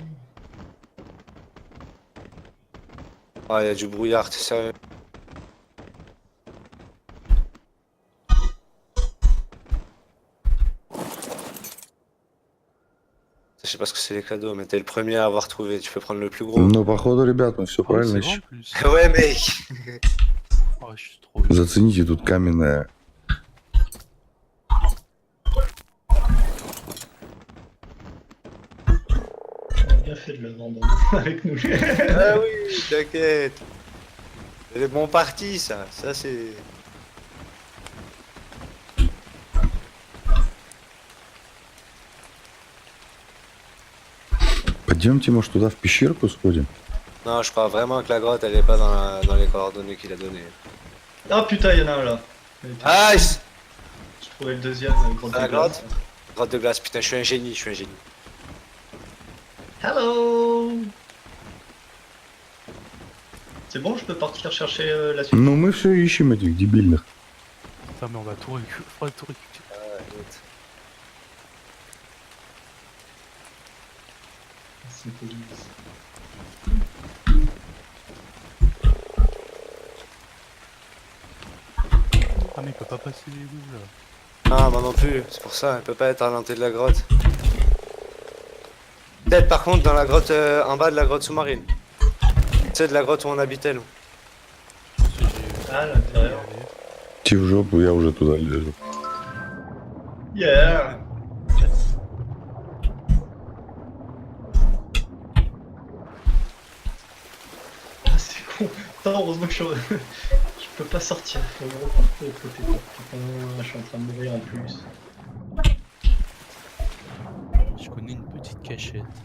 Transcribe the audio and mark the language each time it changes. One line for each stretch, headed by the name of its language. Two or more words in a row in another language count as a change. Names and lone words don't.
French: Ah, il y a du brouillard, t'es sérieux? Je sais pas ce que c'est les cadeaux, mais t'es le premier à avoir trouvé, tu peux prendre le plus gros.
Russian: Ну, походу, ребят, мы все
French: Oh,
Russian: правильно
French: c'est grand,
Russian: ищем.
French: en plus. Ouais, mec! Oh, je suis trop.
Russian: Зацените тут каменное.
French: On a bien fait de le vendre avec nous. Ah oui, t'inquiète. C'est bon parti, ça. Ça, c'est...
Russian: Пойдемте, может, туда в пещерку сходим?
French: Non, je crois vraiment que la grotte, elle est pas dans les coordonnées qu'il a données. Ah putain, y'en a un là. Nice! J'ai trouvé le deuxième, grotte La de glace. grotte? Grotte de glace, putain, je suis un génie. Hello! C'est bon, je peux partir chercher la suite.
Russian: Ну, мы все ищем этих дебильных.
French: Putain, mais on va tout récupérer. C'est poli. Ah, mais il peut pas passer les loups là. Ah, moi non plus, c'est pour ça, elle peut pas être à l'entrée de la grotte. Peut-être par contre dans la grotte, en bas de la grotte sous-marine. Tu sais, de la grotte où on habitait, nous. Ah, à l'intérieur.
Russian: Ти в жопу, я уже туда лезу.
French: Yeah! Ah, c'est con. Putain, heureusement que je peux pas sortir. Faut repartir de l'autre côté. Putain, je suis en train de mourir en plus. Je connais une petite cachette.